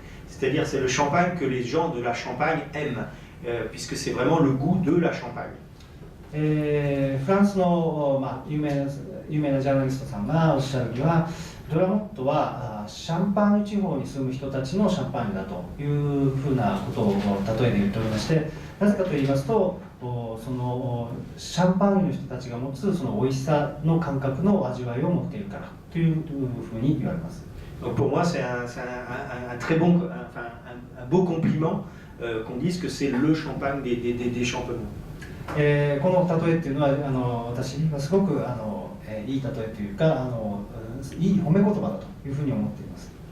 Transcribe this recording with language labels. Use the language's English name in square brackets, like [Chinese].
[French] C'est-à-dire c'est le champagne que les gens de la Champagne aiment, puisque c'est vraiment le goût de la Champagne. [Japanese] フランスの、有名なジャーナリストさんがおっしゃるには、ドラモットはシャンパーニュ地方に住む人たちのシャンパーニュだというふうなことを例えで言っておりまして、なぜかと言いますと、そのシャンパーニュの人たちが持つその美味しさの感覚の味わいを持っているからというふうに言われます。 [French] Donc pour moi c'est un très bon, un beau compliment qu'on dise que c'est le champagne des champenois. [Japanese] この例えっていうのは私はすごくいい例えというかいい褒め言葉だというふうに思っています。